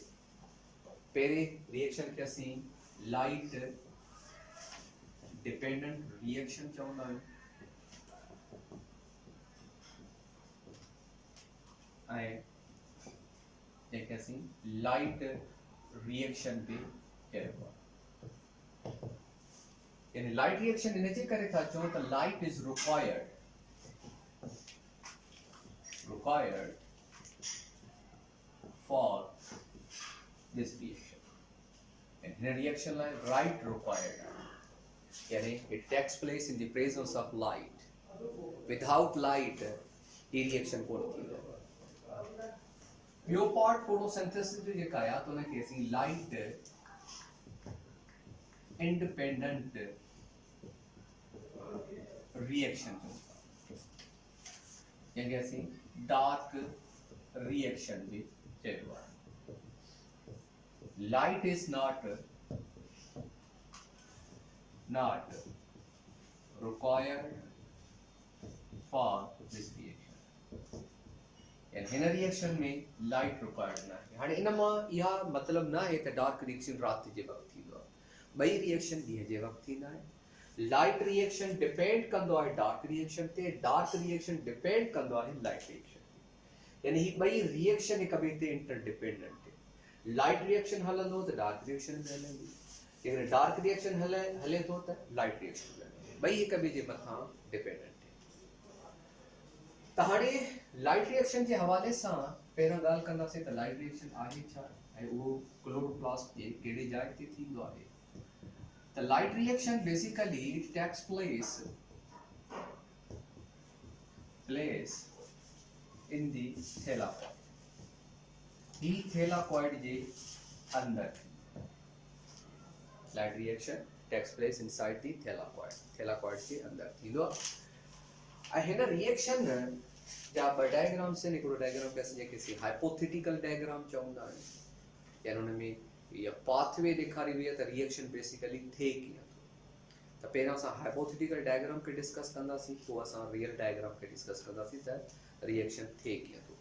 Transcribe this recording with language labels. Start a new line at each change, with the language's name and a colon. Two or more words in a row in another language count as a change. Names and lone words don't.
Sindhi: पहिरें रिएक्शन खे असीं
English: light dependent reaction
Sindhi: चवंदा आहियूं ऐं जंहिंखे असीं
English: light reaction
Sindhi: बि चइबो आहे। यानी
English: light reaction
Sindhi: इनजे करे था चऊं त
English: light is required for this reaction. and in a reaction like light required yani it takes place in the presence of light. Without light
Sindhi: ये रिएक्शन कोन थींदो। ॿियो पार्ट फोटोसिंथेसिस जो जेका आहे त उनखे असीं
English: light independent reaction
Sindhi: जंहिंखे असीं
English: dark reaction
Sindhi: बि चइबो आहे।
English: light is not required for this reaction.
Sindhi: हिन रिएक्शन में
English: light required
Sindhi: न आहे। हाणे इन मां इहा मतिलबु न आहे त
English: dark reaction
Sindhi: राति जे वक़्तु थींदो आहे। ॿई रिएक्शन ॾींहं जे वक़्तु थींदा आहिनि।
English: light reaction depend
Sindhi: कंदो आहे
English: dark reaction
Sindhi: ते,
English: dark reaction depend
Sindhi: कंदो आहे
English: light reaction
Sindhi: ते। यानी ही ॿई रिएक्शन हिक ॿिए ते इंटरडिपेंडेंट आहे।
English: light reaction
Sindhi: हलंदो त
English: dark reaction
Sindhi: बि हलंदी, जेकॾहिं
English: dark reaction
Sindhi: हले थो त
English: light reaction
Sindhi: बि हलंदी। ॿई हिक ॿिए जे मथां डिपेंडेंट आहे। त हाणे
English: light reaction
Sindhi: जे हवाले सां पहिरियों ॻाल्हि कंदासीं त
English: light reaction
Sindhi: आहे छा ऐं उहो क्लोरोप्लास्ट जे कहिड़ी जाइ ते थींदो आहे।
English: त light reaction basically it takes place in the thylakoid.
Sindhi: ही थैलाकॉइड जे अंदर
English: light reaction takes place inside the thylakoid
Sindhi: जे अंदर थींदो आहे। हिन रिएक्शन जा ॿ डायग्राम्स आहिनि। हिकिड़ो डायग्राम खे असीं जंहिंखे
English: hypothetical diagram
Sindhi: चवंदा आहियूं, यानी हुन में इहा पाथवे ॾेखारी वई आहे त रिएक्शन बेसिकली थिए कीअं थो। त पहिरियों असां
English: hypothetical diagram
Sindhi: खे डिस्कस कंदासीं, पोइ असां
English: real diagram
Sindhi: खे डिस्कस कंदासीं त रिएक्शन थिए कीअं थो।